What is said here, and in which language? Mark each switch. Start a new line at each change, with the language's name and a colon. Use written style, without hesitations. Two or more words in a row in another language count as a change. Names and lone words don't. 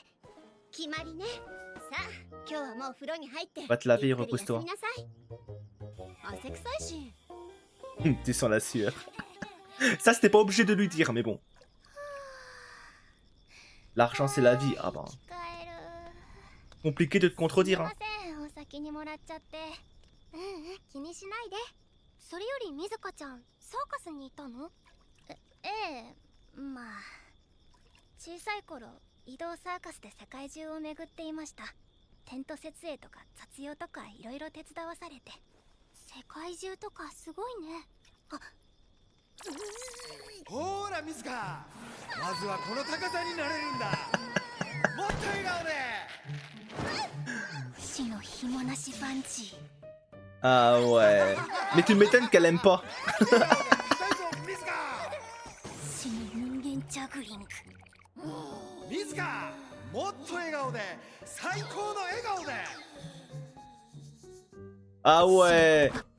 French: Va te laver et repose-toi. Tu sens la sueur. Ça, c'était pas obligé de lui dire, mais bon. L'argent, c'est la vie. Ah bah. Compliqué de te contredire. Hein.
Japanese: 気にしないで。それよりみずかちゃん、サーカスにいたの？ええ、まあ小さい頃移動サーカスで世界中を巡っていました。テント設営とか雑用とかいろいろ手伝わされて。世界中とかすごいね。あ、ほらミスカ、まずはこの高さになれるんだ。もっと笑顔で。不死の紐なしバンジー。
French: Ah ouais. Mais tu m'étonnes qu'elle aime pas. Ah ouais.